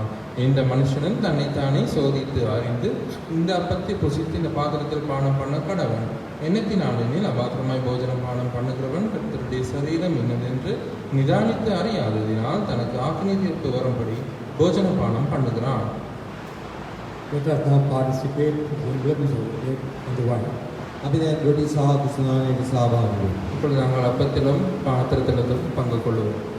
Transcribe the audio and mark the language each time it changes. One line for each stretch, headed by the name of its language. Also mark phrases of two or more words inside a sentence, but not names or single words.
Tamil: இந்த மனுஷனும் தன்னைத்தானே சோதித்து அறிந்து இந்த அப்பத்தை புசித்து இந்த பாத்திரத்தில் பானம் பண்ண கடவன். எண்ணத்தினாலெனில் அபாத்திரமாய் போஜனம் பானம் பண்ணுகிறவன் கர்த்தருடைய சரீரம் இன்னதென்று நிதானித்து அறியாததினால் தனக்கு ஆக்கினை தீர்ப்பு வரும்படி போஜன பானம் பண்ணுகிறான்.
English: Let us now participate in the emblems of the bread and the wine.
Sinhala: අපි දැන් රොටි සහ කුසලානයට සහභාගී වෙමු.
Tamil: இப்பொழுது நாங்கள் அப்பத்திலும் பாத்திரத்திலும் பங்கு கொள்வோம்.